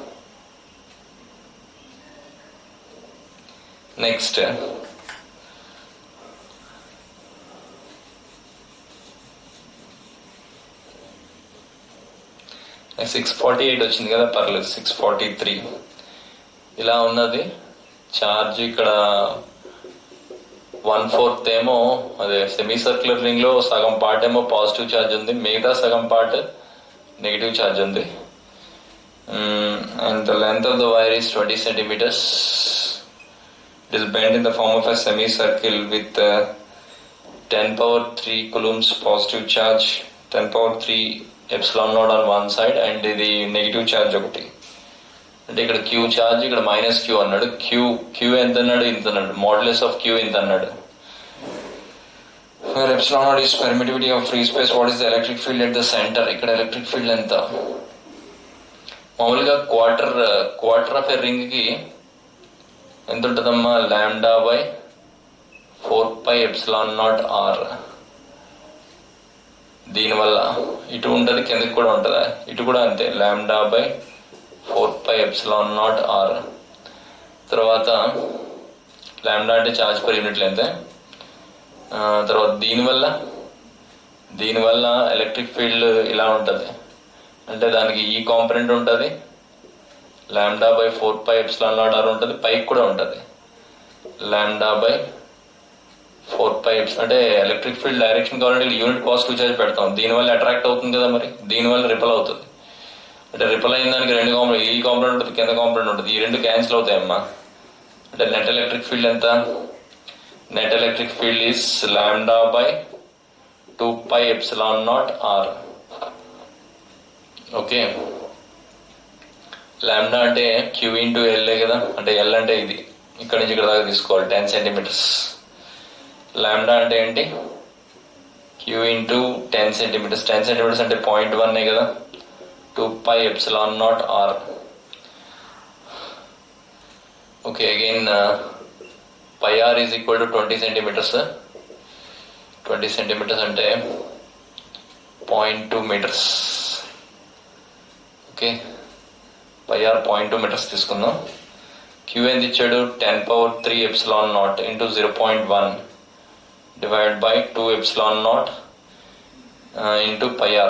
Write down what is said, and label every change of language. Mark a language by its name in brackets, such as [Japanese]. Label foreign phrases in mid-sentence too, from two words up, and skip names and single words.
[Telugu] Next, 648 వచ్చింది కదా, పర్లేదు 643 ఇలా ఉన్నది చార్జ్. ఇక్కడ 1/4 ఏమో అదే [English] semi circular ring [Telugu] లో సగం పార్ట్ ఏమో [English] positive charge [Telugu] ఉంది, మిగతా సగం పార్ట్ [English] negative charge [Telugu] ఉంది. [English] And the length of the wire is 20 centimeters. It is bent in the form of a semicircle with 10⁻³ coulombs positive charge, 10⁻³ epsilon naught on one side, and [Telugu] ఇది నెగిటివ్ ఛార్జ్ ఒకటి. అంటే ఇక్కడ Q ఛార్జ్, ఇక్కడ -Q అన్నాడు. Q ఎంత అన్నాడు? ఇంత అన్నాడు. [English] modulus of Q [Telugu] ఇంత అన్నాడు. [English] Where epsilon naught is permittivity of free space, what is the electric field at the center? [Telugu] ఇక్కడ [English] electric field [Telugu] ఎంత? మామూలుగా [English] quarter of a ring [Telugu] కి ఎంత ఉంటుందమ్మా? λ/4πε0r. దీనివల్ల ఇటు ఉంటుంది, కిందకి కూడా ఉంటుందా? ఇటు కూడా అంతే, λ/4πε0r. తర్వాత లాంబ్డా అంటే [English] charge per unit length. [Telugu] తర్వాత దీనివల్ల [English] electric field [Telugu] ఇలా ఉంటుంది. అంటే దానికి ఈ కాంపనెంట్ ఉంటుంది, λ/4πε0r ఉంటుంది, పైకి కూడా ఉంటుంది λ/4πε. అంటే [English] electric field direction [Telugu] కావాలంటే [English] unit positive charge [Telugu] పెడతాం, దీనివల్ల అట్రాక్ట్ అవుతుంది కదా, మరి దీనివల్ల రిపల్ అవుతుంది. అంటే రిపల్ అయిన దానికి రెండు కాంపనెంట్, ఈ కాంపనెంట్ ఉంటుంది, కింద కాంపనెంట్ ఉంటుంది, ఈ రెండు క్యాన్సిల్ అవుతాయమ్మా. అంటే [English] net electric field [Telugu] ఎంత? [English] net electric field is [Telugu] λ/2πε0r. ఓకే, లాంబ్డా అంటే Q ఇంటూ L కదా, అంటే L అంటే ఇది ఇక్కడ నుంచి ఇక్కడ దాకా తీసుకోవాలి 10 centimeters. లాంబ్డా అంటే ఏంటి? Q ఇంటూ 10 centimeters. 10 centimeters అంటే 0.1 కదా, 2πε0r. [English] okay, again πr is equal to 20 centimeters. [Telugu] 20 centimeters అంటే 0.2 meters. ఓకే, πr 0.2 meters తీసుకుందాం. Q ఎంత ఇచ్చాడు? 10⁻³ ఇంటూ 0.1 [English] divide by [Telugu] 2ε0 ఇంటూ πr.